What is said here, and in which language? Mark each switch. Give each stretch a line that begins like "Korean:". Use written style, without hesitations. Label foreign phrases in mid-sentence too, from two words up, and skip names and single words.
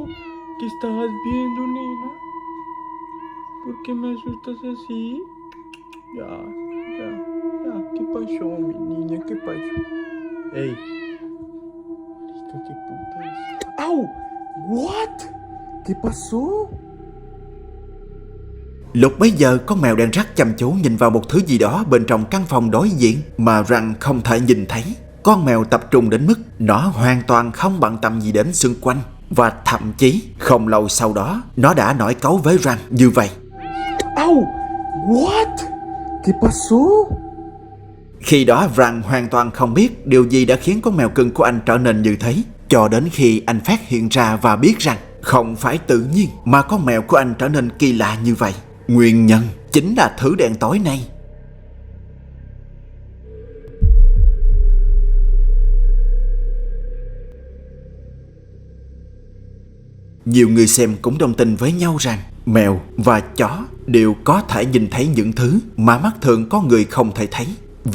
Spanish: ¿Qué estabas viendo, nena? ¿Por qué me asustas así? Ya. ¿Qué pasó, mi niña? ¿Qué pasó? Ey. Marica, ¿qué puta es? ¡Au! What? ¿Qué pasó?
Vietnamese: Lúc bấy giờ con mèo đang rất chăm chú nhìn vào một thứ gì đó bên trong căn phòng đối diện mà Ran không thể nhìn thấy. Con mèo tập trung đến mức nó hoàn toàn không bận tâm gì đến xung quanh. Và thậm chí không lâu sau đó nó đã nổi cáu với Ran như vậy.
English: ¡Au! What?
Spanish: ¿Qué pasó?
Vietnamese: Khi đó Ran hoàn toàn không biết điều gì đã khiến con mèo cưng của anh trở nên như thế. Cho đến khi anh phát hiện ra và biết rằng không phải tự nhiên mà con mèo của anh trở nên kỳ lạ như vậy. Nguyên nhân chính là thứ đèn tối này. Nhiều người xem cũng đồng tình với nhau rằng mèo và chó đều có thể nhìn thấy những thứ mà mắt thường con người không thể thấy.